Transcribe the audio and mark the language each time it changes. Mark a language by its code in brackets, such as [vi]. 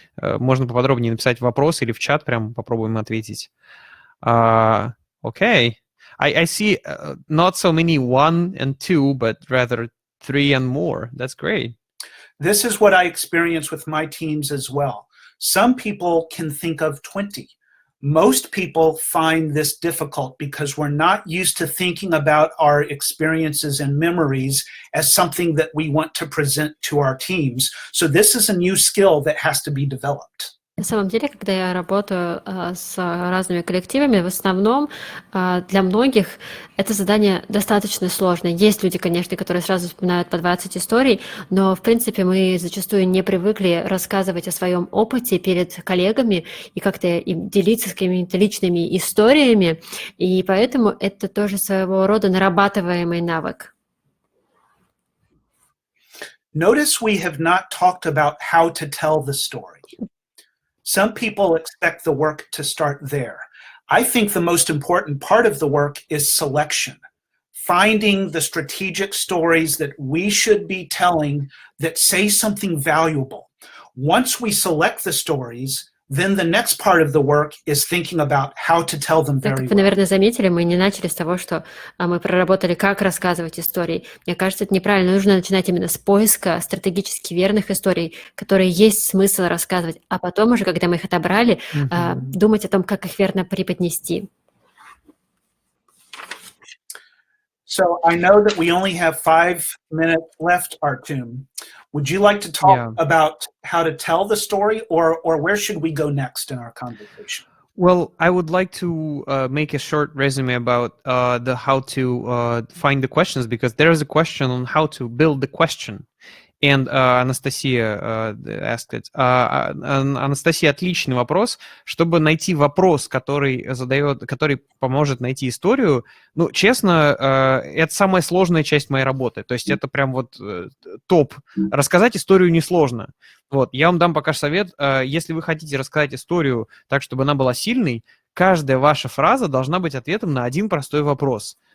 [ru] Можно поподробнее написать вопрос или в чат, прям попробуем ответить. [en] Okay. I see not so many 1 and 2, but rather 3 and more. That's great. This is what I experience with my teams as well. Some people can think of 20. Most people find this difficult because we're not used to thinking about our experiences and memories as something that we want to present to our teams. So this is a new skill that has to be developed. [ru] На самом деле, когда я работаю с разными коллективами, в основном для многих это задание достаточно сложное. Есть люди, конечно, которые сразу вспоминают по 20 историй, но, в принципе, мы зачастую не привыкли рассказывать о своем опыте перед коллегами и как-то им делиться с какими-то личными историями, и поэтому это тоже своего рода нарабатываемый навык. [en] Notice we have not talked about how to tell the story. Some people expect the work to start there. I think the most important part of the work is selection, finding the strategic stories that we should be telling that say something valuable. Once we select the stories, then the next part of the work is thinking about how to tell them [ru] Так [en] very [ru] как вы, [en] well. [ru] наверное, заметили, мы не начали с того, что мы проработали, как рассказывать истории. Мне кажется, это неправильно. Нужно начинать именно с поиска стратегически верных историй, которые есть смысл рассказывать, а потом уже, когда мы их отобрали, думать о том, как их верно преподнести. [en] So I know that we only have 5 minutes left, Artum. Would you like to talk about how to tell the story, or where should we go next in our conversation? Well, I would like to make a short resume about the how to find the questions, because there is a question on how to build the question. And Анастасия asked it. [ru] Анастасия, отличный вопрос. Чтобы найти вопрос, который поможет найти историю, ну, честно, это самая сложная часть моей работы. То есть это прям вот топ. Рассказать историю несложно. Вот, я вам дам пока совет. Если вы хотите рассказать историю так, чтобы она была сильной, каждая ваша фраза должна быть ответом на один простой вопрос.